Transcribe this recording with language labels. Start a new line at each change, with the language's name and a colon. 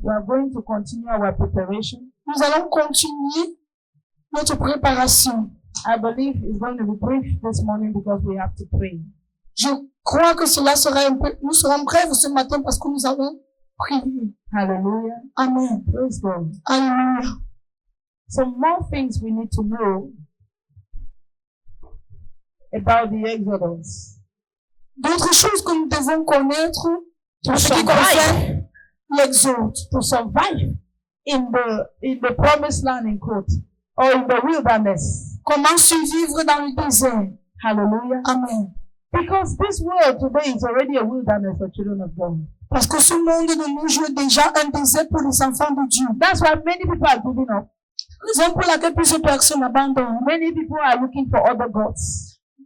English: We are going to continue our preparation.
French: Nous allons continuer notre préparation.
English: I believe it's going to be brief this morning because we have to pray.
French: Je crois que cela sera un peu, nous serons brefs ce matin parce que nous allons prier.
English: Hallelujah. Amen. Praise God.
French: Alléluia.
English: Some more things we need to know about the Exodus.
French: D'autres choses que nous devons connaître
English: To
French: en ce qui
English: survive,
French: concerne l'Exode.
English: to survive in the promised land in quote, or in the wilderness.
French: Comment survivre dans le désert.
English: Hallelujah. Amen. Because this world today is already a wilderness for children of God.
French: Parce que ce monde de nos jours est déjà un désert pour les enfants de Dieu.
English: That's why many people are giving up.
French: Raison pour laquelle plusieurs personnes abandonnent.
English: Many people are looking for other gods,